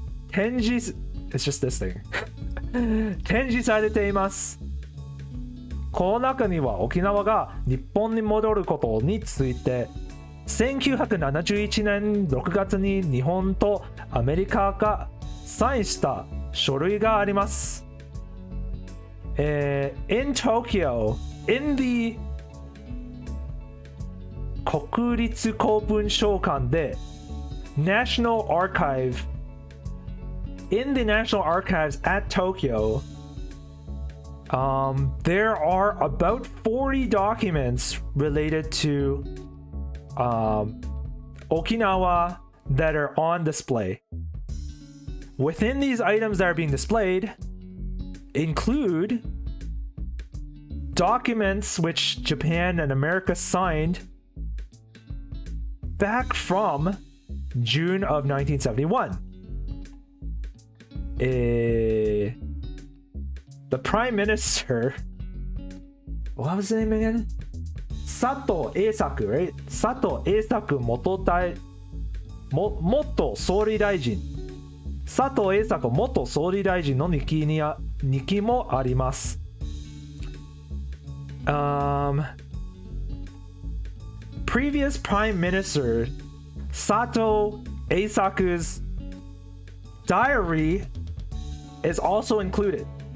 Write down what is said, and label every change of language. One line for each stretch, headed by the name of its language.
English: 展示 It's just this thing
Japanese: 展示されています。この中には沖縄が日本に戻ることについて1971年6月に日本とアメリカがサインした書類があります。
English: In Tokyo, in the 国立公文書館で National Archive in the National Archives at Tokyo, there are about 40 documents related to Okinawa that are on display. Within these items that are being displayed include documents which Japan and America signed back from June of 1971. The Prime Minister, what was the name again? Sato Eisaku, right?
Japanese: Sato Eisaku 元総理大臣。佐藤栄作元総理大臣の日記もあります。
English: Previous Prime Minister Sato Eisaku's diary is also included.